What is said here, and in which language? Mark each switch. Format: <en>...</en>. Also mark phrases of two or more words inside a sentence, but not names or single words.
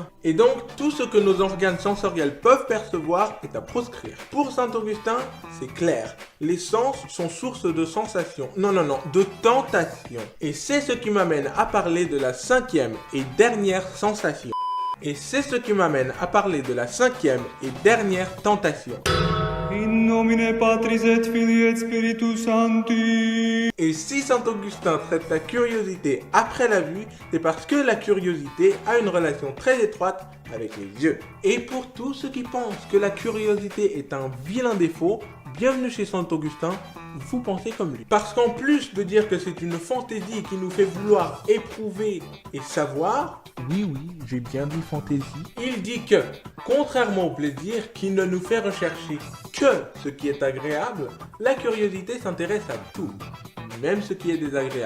<fr>Et donc, tout ce que nos organes sensoriels peuvent percevoir est à proscrire. Pour saint Augustin, c'est clair. Les sens sont source de sensations. Non, de tentation. Et c'est ce qui m'amène à parler de la cinquième et dernière sensation. Et c'est ce qui m'amène à parler de la cinquième et dernière tentation.</fr> <la>In nomine Patris et Filii et Spiritus Sancti.</la> <fr>Et si saint Augustin traite la curiosité après la vue, c'est parce que la curiosité a une relation très étroite avec les yeux. Et pour tous ceux qui pensent que la curiosité est un vilain défaut, bienvenue chez saint Augustin, vous pensez comme lui. Parce qu'en plus de dire que c'est une fantaisie qui nous fait vouloir éprouver et savoir, oui, j'ai bien dit fantaisie, il dit que, contrairement au plaisir qui ne nous fait rechercher que ce qui est agréable, la curiosité s'intéresse à tout, même ce qui est désagréable.</fr>